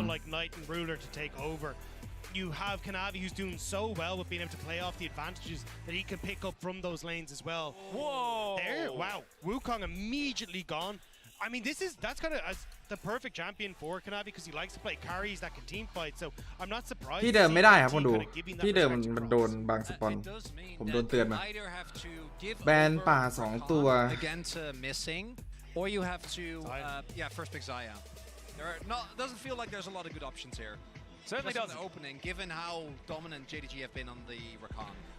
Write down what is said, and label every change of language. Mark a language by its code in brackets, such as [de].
[en] people like Knight and Ruler to take over. You have Kanavi who's doing so well with being able to play off the advantages that he can pick up from those lanes as well. Whoa! There, wow. Wukong immediately gone. I mean, that's kind of the perfect champion for Kanavi because he likes to play carries that can team fight. So I'm not surprised. [th] ที่เดิมไม่ได้ครับคนดูที่เดิมมันโดนบางสปอนผมโดนเตือนมาแบนป่า2 ตัว [en] against Missing, or you have to first pick Xayah. Doesn't feel like there's a lot of good options here. Certainly doesn't. Opening, given how dominant JDG have been on the Rakan.